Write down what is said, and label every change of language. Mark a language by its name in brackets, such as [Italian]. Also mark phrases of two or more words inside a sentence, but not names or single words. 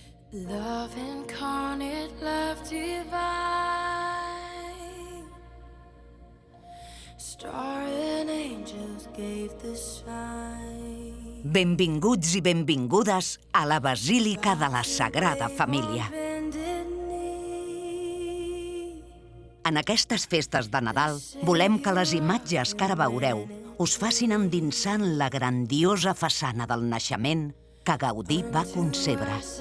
[English] Love incarnate, love divine, star and angels gave the sign. [Catalan] Benvinguts i benvingudes a la Basílica de la Sagrada Família. En aquestes festes de Nadal volem que les imatges que ara veureu us facin endinsar en la grandiosa façana del naixement que Gaudí va concebre.